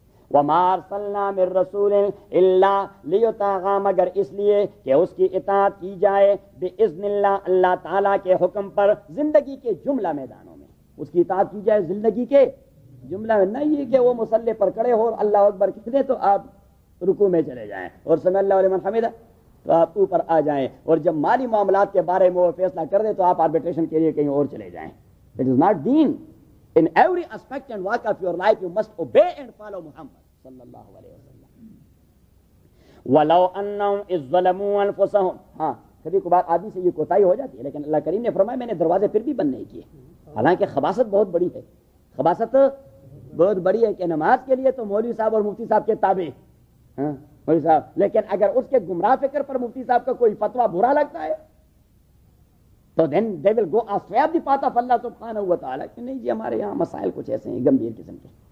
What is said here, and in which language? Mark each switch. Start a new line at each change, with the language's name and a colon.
Arabic: وما ارسلنا من رسول الا ليطاع،
Urdu: مگر اس لیے کہ اس کی اطاعت کی جائے، باذن اللہ اللہ تعالیٰ کے حکم پر، زندگی کے جملہ میدانوں میں اس کی اطاعت کی جائے، زندگی کے جملہ میں، نہ یہ کہ وہ مصلی پر کھڑے ہو اور اللہ اکبر کہہ دیں تو آپ رکوع میں چلے جائیں اور
Arabic: سمع اللہ لمن حمدہ
Urdu: تو آپ اوپر آ جائیں، اور جب مالی معاملات کے بارے میں وہ فیصلہ کر دیں تو آپ آربیٹریشن کے لیے کہیں اور چلے جائیں.
English: It is not دین. In every aspect and walk of your life, you must obey and follow Muhammad sallallahu alayhi wa sallam.
Arabic: وَلَوْ أَنَّهُمْ إِذْ ظَلَمُوا أَنفُسَهُمْ.
Urdu: ہاں کبھی کبھار آدمی سے یہ کوتاہی ہو جاتی ہے، لیکن اللہ کریم نے فرمایا میں نے دروازے پھر بھی بند نہیں کیے، حالانکہ خباثت بہت بڑی ہے، خباثت بہت بڑی ہے کہ نماز کے لیے تو مولوی صاحب اور مفتی صاحب کے تابع ہیں، مولوی صاحب، لیکن اگر اس کے گمراہ فکر پر مفتی صاحب کا کوئی فتویٰ برا لگتا ہے تو
English: then they will go off sweep the پاتا فلّہ
Urdu: سبحانہ و تعالیٰ کہ نہیں جی ہمارے یہاں مسائل کچھ ایسے ہیں گمبھیر قسم کے.